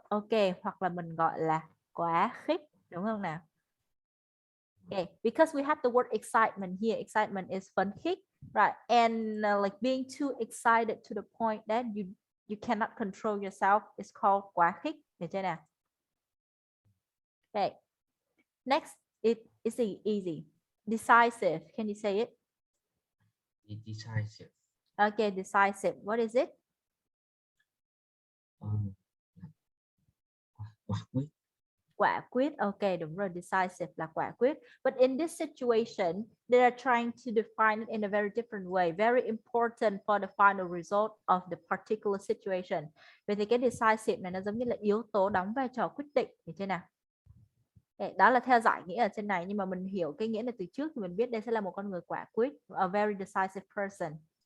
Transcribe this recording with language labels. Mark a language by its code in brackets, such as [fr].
[vi] Ok, hoặc là mình gọi là quá khích, đúng không nào? [en] Okay, because we have the word excitement here. Excitement is phấn khích, right? And like being too excited to the point that you cannot control yourself is called quá khích. [vi] Được chưa nào? [en] Okay. Next, it is easy. Decisive. Can you say it? Decisive. Okay, decisive. What is it? [vi] Quả quyết. Quả quyết. Okay, đúng rồi. Decisive là quả quyết. [en] But in this situation, they are trying to define it in a very different way. Very important for the final result of the particular situation. [vi] Vậy thì cái decisive này nó giống như là yếu tố đóng vai trò quyết định. Được chưa nào? Đó là theo giải nghĩa ở trên này, nhưng mà mình hiểu cái nghĩa này từ trước thì mình biết đây sẽ là một con người quả quyết, [en] a very decisive person.